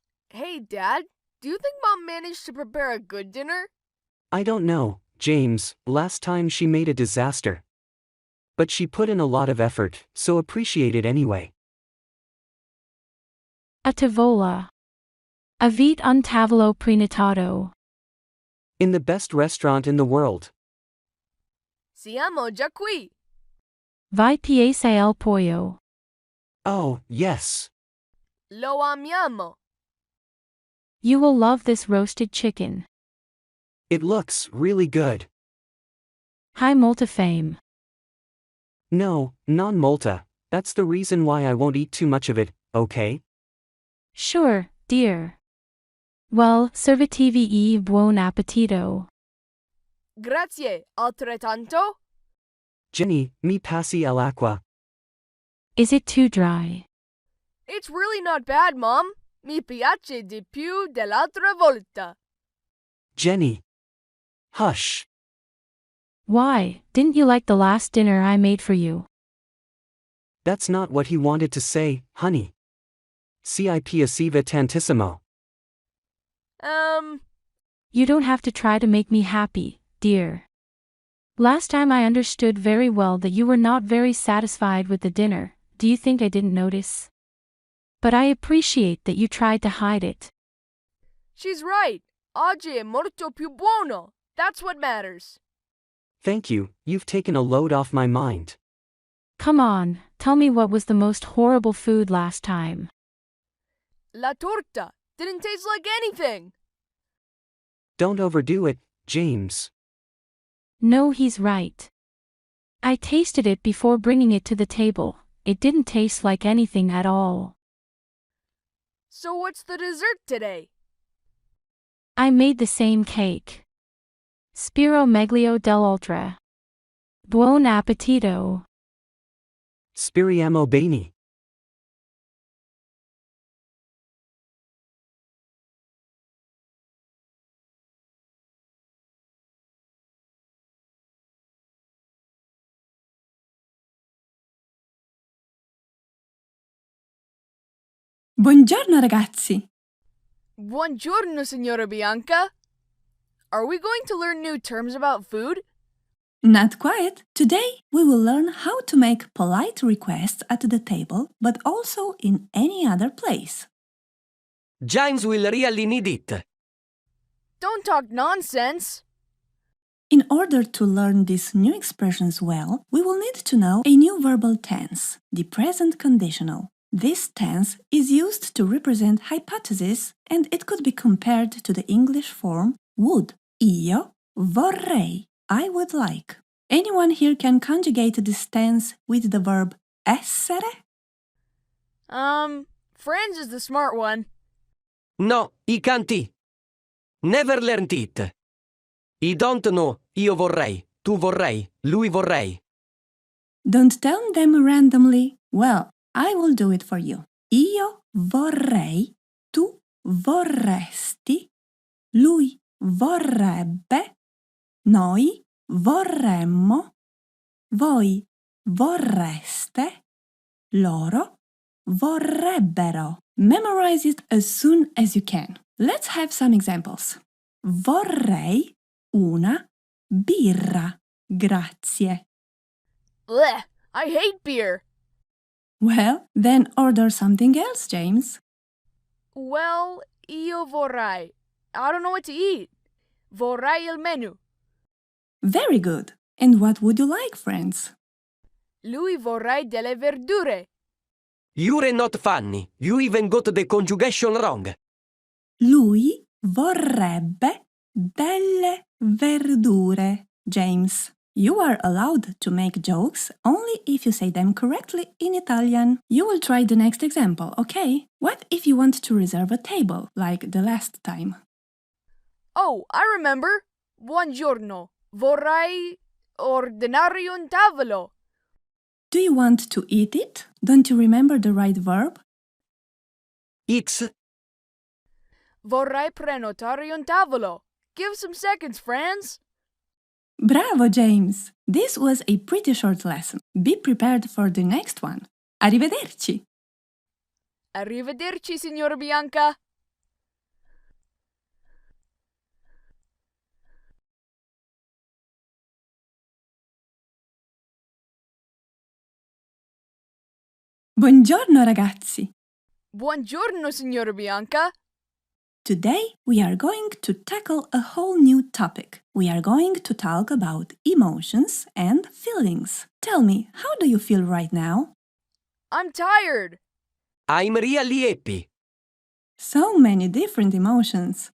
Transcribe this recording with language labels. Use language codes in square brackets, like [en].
[en] Hey, Dad, do you think Mom managed to prepare a good dinner? I don't know, James. Last time she made a disaster. But she put in a lot of effort, so appreciate it anyway. [it] A tavola. Avete un tavolo prenotato. [en] In the best restaurant in the world. [it] Siamo già qui. Vi piace il pollo. [en] Oh, yes. [it] Lo amiamo. [en] You will love this roasted chicken. It looks really good. [it] Hai molta fame. No, non molta. [en] That's the reason why I won't eat too much of it, okay? Sure, dear. [it] Well, servitevi e buon appetito. Grazie, altrettanto. Jenny, mi passi l'acqua. [en] Is it too dry? It's really not bad, Mom. [it] Mi piace di più dell'altra volta. [en] Jenny. Hush. Why, didn't you like the last dinner I made for you? That's not what he wanted to say, honey. [it] Si piaceva tantissimo. [en] You don't have to try to make me happy, dear. Last time I understood very well that you were not very satisfied with the dinner. Do you think I didn't notice? But I appreciate that you tried to hide it. She's right. [it] Oggi è molto più buono. [en] That's what matters. Thank you, you've taken a load off my mind. Come on, tell me what was the most horrible food last time. [it] La torta [en] didn't taste like anything. Don't overdo it, James. No, he's right. I tasted it before bringing it to the table. It didn't taste like anything at all. So what's the dessert today? I made the same cake. [it] Spiro meglio dell'altra. Buon appetito. Speriamo bene. Buongiorno ragazzi! Buongiorno, Signora Bianca. [en] Are we going to learn new terms about food? Not quite. Today we will learn how to make polite requests at the table, but also in any other place. James will really need it. Don't talk nonsense. In order to learn these new expressions well, we will need to know a new verbal tense, the present conditional. This tense is used to represent hypotheses and it could be compared to the English form would. [it] Io vorrei. [en] I would like. Anyone here can conjugate this tense with the verb essere? Franz is the smart one. No, I can't. Never learned it. I don't know. [it] Io vorrei. Tu vorrei. Lui vorrei. [en] Don't tell them randomly. Well, I will do it for you. [it] Io vorrei, tu vorresti, lui vorrebbe, noi vorremmo, voi vorreste, loro vorrebbero. [en] Memorize it as soon as you can. Let's have some examples. [it] Vorrei una birra, grazie. [en] Blech, I hate beer. Well, then order something else, James. Well, [it] io vorrei. [en] I don't know what to eat. [it] Vorrei il menu. [en] Very good. And what would you like, friends? [it] Lui vorrei delle verdure. [en] You're not funny. You even got the conjugation wrong. [it] Lui vorrebbe delle verdure, James. [en] You are allowed to make jokes only if you say them correctly in Italian. You will try the next example, okay? What if you want to reserve a table, like the last time? Oh, I remember. Buongiorno. [it] Vorrei ordinare un tavolo. [en] Do you want to eat it? Don't you remember the right verb? It's [it] Vorrei prenotare un tavolo. [en] Give some seconds, friends. Bravo, James! This was a pretty short lesson. Be prepared for the next one. [it] Arrivederci! Arrivederci, signora Bianca. Buongiorno, ragazzi! Buongiorno, signora Bianca. [en] Today we are going to tackle a whole new topic. We are going to talk about emotions and feelings. Tell me, how do you feel right now? I'm tired. I'm really happy. So many different emotions.